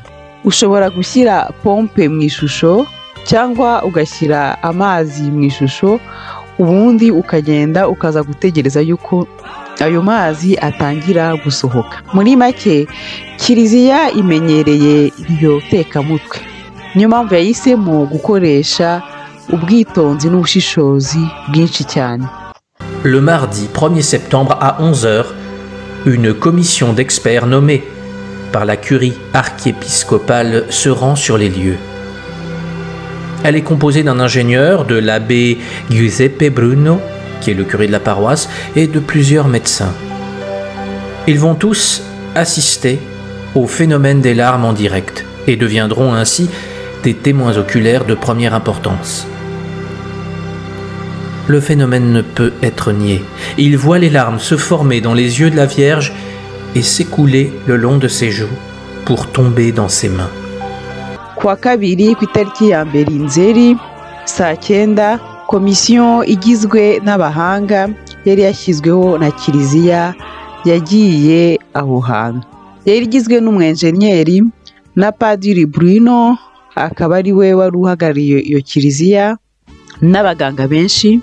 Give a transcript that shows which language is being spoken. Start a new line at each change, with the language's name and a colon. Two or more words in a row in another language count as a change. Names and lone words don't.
Kinyarwanda: Ushobora gushyira pompe mu ishusho cyangwa ugashyira amazi mu ishusho, ubundi ukagenda ukaza gutegereza yuko ayo mazi atangira gusohoka. Muri make, Kiliziya imenyereye iryo tekamutwe. Niyo mpamvu yahisemo gukoresha ubwitonzi n'ubushishozi bwinshi cyane.
French: Le mardi 1er septembre à 11h, une commission d'experts nommée par la curie archiépiscopale se rend sur les lieux. Elle est composée d'un ingénieur, de l'abbé Giuseppe Bruno, qui est le curé de la paroisse, et de plusieurs médecins. Ils vont tous assister au phénomène des larmes en direct et deviendront ainsi des témoins oculaires de première importance. Le phénomène ne peut être nié. Ils voient les larmes se former dans les yeux de la Vierge et s'écouler le long de ses joues pour tomber dans ses mains.
Kinyarwanda: Kuwa kabiri ku itariki ya mbere Nzeri saa 9, komisiyo igizwe n'abahanga yari yashyizweho na Kiliziya yagiye aho hantu. Yari igizwe n'umwenjenyeri na Padiri Bruno, akaba ari we wari uhagarariye iyo Kiliziya, n'abaganga benshi.